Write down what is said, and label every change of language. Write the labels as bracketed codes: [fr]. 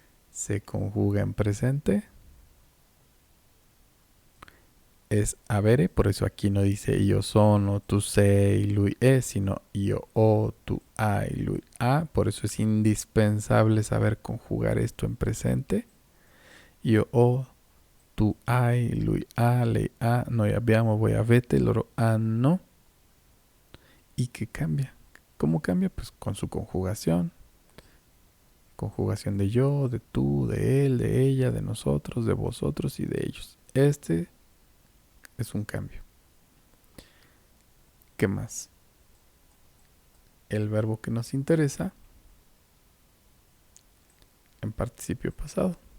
[es] Se conjuga en presente. Es avere, por eso aquí no dice [it] io sono, tu sei, lui è, [es] sino [it] io ho, tu hai, lui ha. [es] Por eso es indispensable saber conjugar esto en presente. [it] Io ho, tu hai, lui ha, lei ha, noi abbiamo, voi avete, loro hanno. [es] ¿Y qué cambia? ¿Cómo cambia? Pues con su conjugación. Conjugación de yo, de tú, de él, de ella, de nosotros, de vosotros y de ellos. Este es un cambio. ¿Qué más? El verbo que nos interesa en participio pasado.